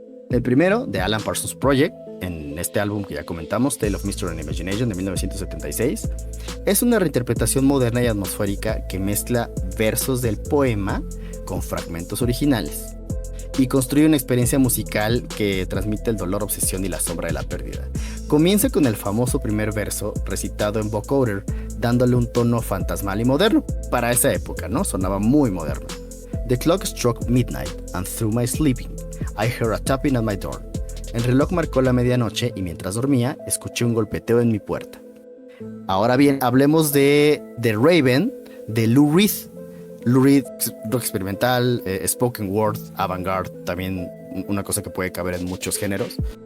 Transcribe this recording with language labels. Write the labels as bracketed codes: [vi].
[es] El primero, de Alan Parsons Project, en este álbum que ya comentamos, Tale of Mystery and Imagination de 1976, es una reinterpretación moderna y atmosférica que mezcla versos del poema con fragmentos originales y construye una experiencia musical que transmite el dolor, obsesión y la sombra de la pérdida. Comienza con el famoso primer verso recitado en vocoder, dándole un tono fantasmal y moderno. Para esa época, ¿no? Sonaba muy moderno. [en] The clock struck midnight, and through my sleeping, I heard a tapping at my door. [es] El reloj marcó la medianoche y mientras dormía, escuché un golpeteo en mi puerta. Ahora bien, hablemos de The Raven, de Lou Reed. Lou Reed, rock experimental, spoken word, avant-garde, también una cosa que puede caber en muchos géneros.